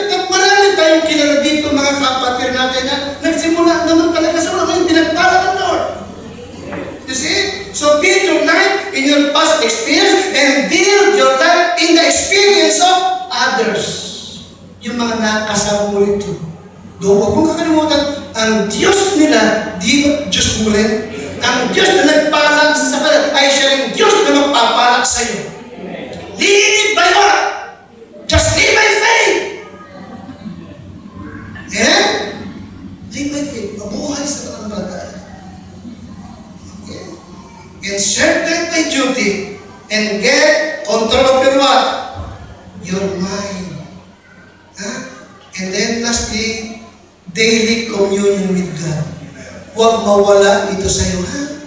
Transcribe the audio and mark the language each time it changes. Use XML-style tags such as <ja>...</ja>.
<tl>At marami tayong kilala dito mga kapatid natin na nagsimula naman talaga sa mga pinagpala ng Lord.</tl> <en>You see? So build your life in your past experience and build your life in the experience of others.</en> <tl>Yung mga nakasama mo rito. Doon huwag mong kakalimutan, ang Diyos nila, di ba Diyos mo rin? Ang Diyos na nagpalak sa kanila ay siya rin Diyos na magpapalak sa iyo.</tl> <en>Live by what? Just live by faith. Yeah? Live by faith.</en> <tl>Mabuhay sa pananampalataya.</tl> <en>Okay? And serve God by duty and get control of your what? Your mind. Huh? And then lastly, daily communion with God.</en> <tl>Huwag mawala ito sa iyo, ha?</tl>